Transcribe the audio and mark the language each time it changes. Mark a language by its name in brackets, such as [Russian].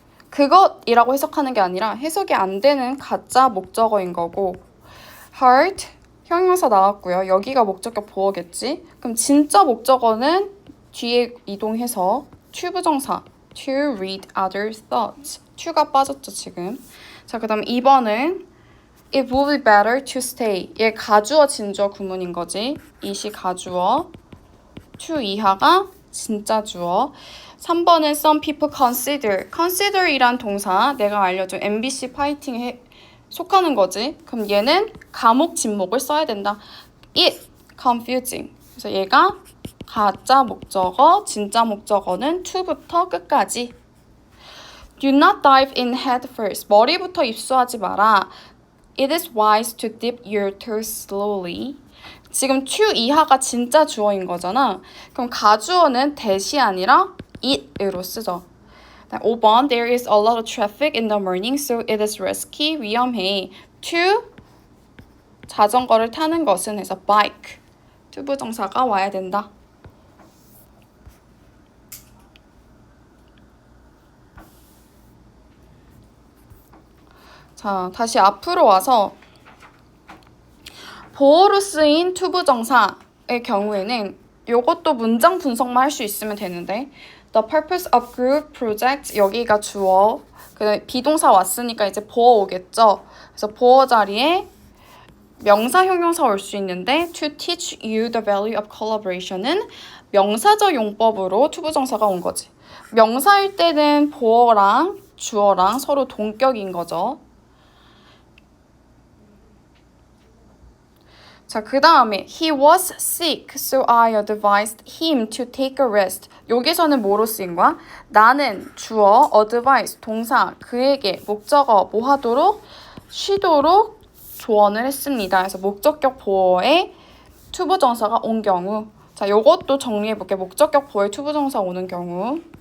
[Korean] 그것이라고 해석하는 게 아니라 해석이 안 되는 가짜 목적어인 거고 hard, 형용사 나왔고요. 여기가 목적격 보어겠지. 그럼 진짜 목적어는 뒤에 이동해서 튜브정사 [English] to read other thoughts. [Korean] to가 빠졌죠 지금. 자, 그 다음 2번은 [English] It would be better to stay. [Korean] 얘 가주어, 진주어 구문인 거지. it이 가주어, to 이하가 진짜 주어. 3번은 [English] some people consider. [Korean] consider이란 동사 내가 알려준 MBC 파이팅에 속하는 거지. 그럼 얘는 가목, 진목을 써야 된다. [English] It confusing. [Korean] 그래서 얘가 가짜 목적어, 진짜 목적어는 to부터 끝까지. [English] Do not dive in head first. [Korean] 머리부터 입수하지 마라. [English] It is wise to dip your toes slowly. [Korean] 지금 to 이하가 진짜 주어인 거잖아. 그럼 가주어는 that이 아니라 it으로 쓰죠. 5번 [English] There is a lot of traffic in the morning, so it is risky. [Korean] 위험해. to 자전거를 타는 것은 해서 bike. 투부정사가 와야 된다. 자, 다시 앞으로 와서 보어로 쓰인 투부정사의 경우에는 이것도 문장 분석만 할 수 있으면 되는데 [English] The purpose of group project [Korean] 여기가 주어 비동사 왔으니까 이제 보어 오겠죠. 그래서 보어 자리에 명사, 형용사 올 수 있는데 [English] to teach you the value of collaboration [Korean] 은 명사적 용법으로 투부정사가 온 거지. 명사일 때는 보어랑 주어랑 서로 동격인 거죠. 자, 그 다음에 [English] He was sick, so I advised him to take a rest. [Korean] 여기서는 뭐로 쓰인 거야? 나는 주어, advise, 동사, 그에게 목적어 뭐 하도록? 쉬도록 조언을 했습니다. 그래서 목적격 보어에 투부정사가 온 경우. 자, 요것도 정리해볼게. 목적격 보어에 투부정사 오는 경우.